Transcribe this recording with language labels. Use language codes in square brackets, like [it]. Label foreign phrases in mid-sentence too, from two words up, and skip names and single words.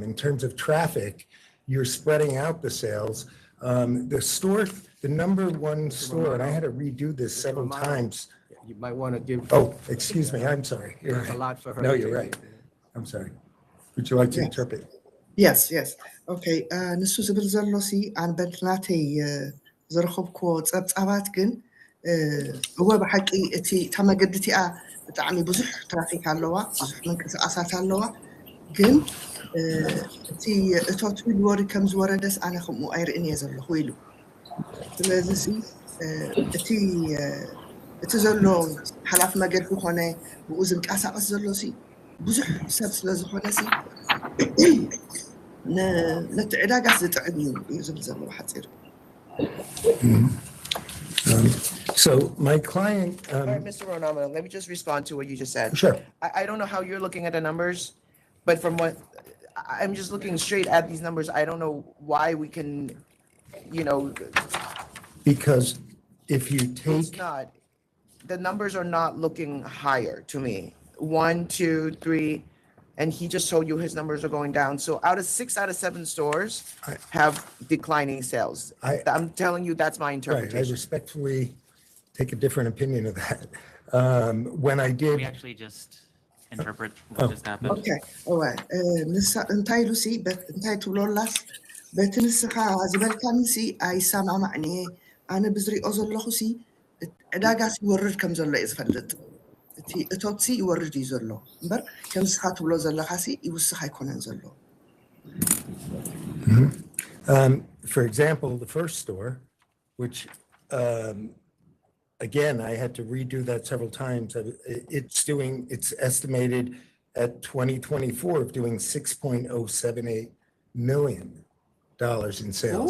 [en] In terms of traffic, you're spreading out the sales. The store, the number 1 store, and I had to redo this several times. You might want to give. Oh, excuse me, I'm sorry. You're There's a right. lot for her. No, to you're do. right. I'm sorry. Would you like to interpret? Yes, yes. Okay. [ti] ንሱ ዝብል ዘሎ ሲ ኣነ በትናተይ ዝረኸብክዎ ፀብፃባት ግን እወ ብሓቂ እቲ እታ መገዲ እቲኣ ብጣዕሚ ብዙሕ ትራፊክ ኣለዋ፣ ብዙሕ ምንቅስቃሳት ኣለዋ፣ ግን እቲ እቶት ወሪ ከም ዝወረደስ ኣነ ከምኡ ኣይርእን እየ ዘለኹ ኢሉ ስለዚ ሲ እቲ ዘሎ ሓላፊ መገዲ ኮነ ብኡ ዝንቀሳቀስ ዘሎ ሲ ብዙሕ ሰብ ስለ ዝኾነ ሲ ነቲ ዕዳጋስ ዝጥዕም እዩ ዝብል ዘለዎ ሓፂር። [en] So my client. All right, Mr. Ronaldo, let me just respond to what you just said. Sure. I don't know how you're looking at the numbers, but from what I'm just looking straight at these numbers, I don't know why we can, Because if you take. It's not. The numbers are not looking higher to me. 1, 2, 3, and he just showed you his numbers are going down. So 6 out of 7 stores have declining sales. I'm telling you, that's my interpretation. Right, I respectfully take a different opinion of that. When I did. We actually just interpret what just happened. Okay, all right. [ti] እንታይ ኢሉ ሲ እንታይ ትብሎላስ በቲ ንስኻ ዝበልካኒ ሲ ኣይሰማማዕኒ ኣነ ብዝሪኦ ዘለኹ ሲ ዕዳጋስ ይወርድ ከም ዘሎ እየ ዝፈልጥ እቲ እቶት ሲ ይወርድ እዩ ዘሎ እምበር ከም ንስኻ ትብሎ ዘለኻ ሲ ይውስኽ ኣይኮነን ዘሎ። [en] For example, the first store, which again, I had to redo that several times. It's estimated at 2024 of doing $6.078 million in sales.